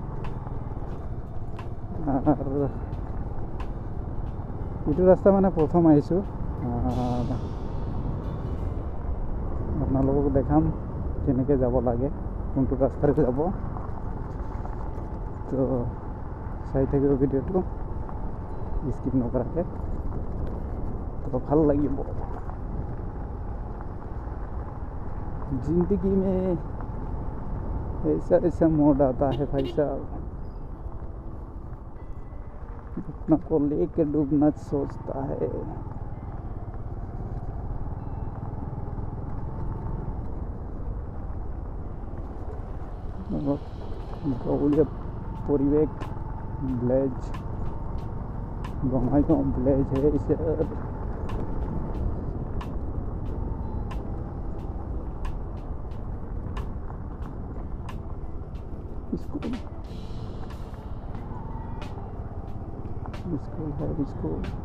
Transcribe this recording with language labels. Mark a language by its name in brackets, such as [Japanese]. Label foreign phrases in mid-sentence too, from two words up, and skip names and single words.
[Assamese] আৰু এইটো ৰাস্তা মানে প্ৰথম আহিছোঁ, আপোনালোকক দেখাম কেনেকৈ যাব লাগে, কোনটো ৰাস্তাৰে যাব। তো চাই থাকিব ভিডিঅ'টো স্কিপ নকৰাকৈ, তো ভাল লাগিব। [Hindi] जिंदगी में ऐसा ऐसा मोड़ आता है भाई साहब, अपना को लेके डूबना सोचता है। [Assamese] গাঁৱলীয়া পৰিৱেশ, ভিলেজ, বঙাইগাঁও ভিলেজ [Hindi] है सर। स्कूल है स्कूल।